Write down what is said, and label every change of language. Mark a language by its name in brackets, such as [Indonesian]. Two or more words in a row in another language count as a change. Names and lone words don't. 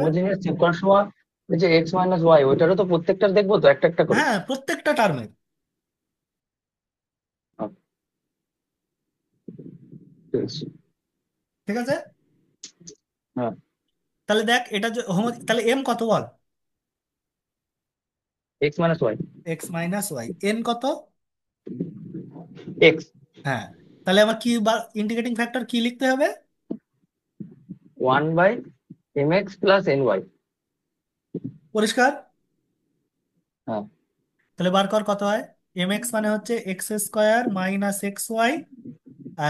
[Bangla] হোমোজিনিয়াস চেক করার সময় ওই যে x - y, ওইটারও তো প্রত্যেকটার দেখবো তো, একটা একটা করে। হ্যাঁ, প্রত্যেকটা টার্মের। আচ্ছা, ঠিক আছে। ঠিক আছে। হ্যাঁ। তাহলে দেখ এটা তাহলে এম কত বল? x - y। x - y, এন কত? x। হ্যাঁ, তাহলে আমার কি [English] integrating factor [Bangla] কি লিখতে হবে? 1/mx + ny। পরিষ্কার? হ্যাঁ। তাহলে বার কর কত হয়। এম এক্স মানে হচ্ছে x² - xy, আর